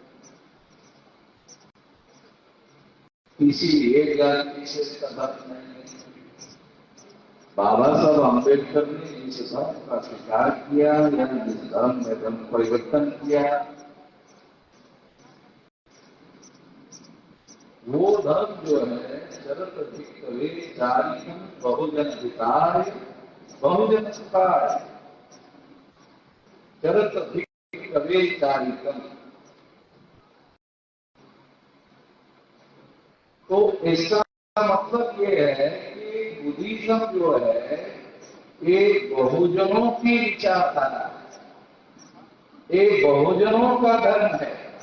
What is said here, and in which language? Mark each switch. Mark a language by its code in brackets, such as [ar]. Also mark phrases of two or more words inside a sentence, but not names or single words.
[hi] किसी एक जाति से इसका धर्म नहीं है। बाबा साहब अम्बेडकर ने जिस धर्म का स्वीकार किया या जिस धर्म में धर्म परिवर्तन किया, वो धर्म जो है [pi] चरत भिक्खवे चारिकम बहुजन हिताय बहुजन सुखाय, चरत भिक्खवे चारिकम। [hi] तो इसका मतलब ये है कि बुद्धिज्म जो है ये बहुजनों की विचारधारा, ये बहुजनों का धर्म है।